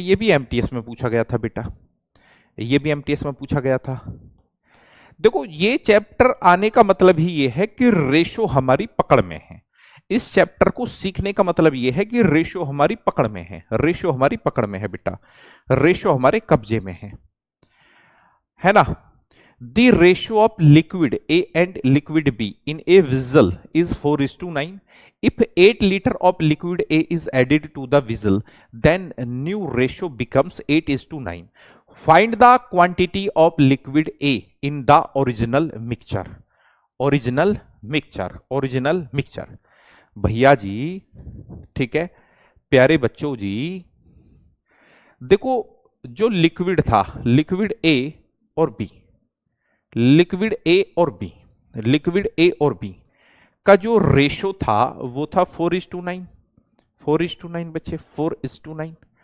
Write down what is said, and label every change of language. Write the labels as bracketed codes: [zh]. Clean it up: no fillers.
[hi] ये भी एमटीएस में पूछा गया था बेटा, ये भी एमटीएस में पूछा गया था। देखो ये चैप्टर आने का मतलब ही ये है कि रेशो हमारी पकड़ में है। इस चैप्टर को सीखने का मतलब ये है कि रेशो हमारी पकड़ में है, रेशो हमारी पकड़ में है बेटा, रेशो हमारे कब्जे में है ना? [en] The ratio of liquid A and liquid B in a vessel is 4:9. If 8 liter of liquid A is added to the vessel, then new ratio becomes 8:9. Find the quantity of liquid A in the original mixture. Original mixture, original mixture. [hi] भैया जी, ठीक है प्यारे बच्चों जी, देखो जो liquid था, liquid A और B, liquid A और बी, लिक्विड ए और बी का जो रेशो था वो था 4:9, 4:9 बच्चे, 4:9।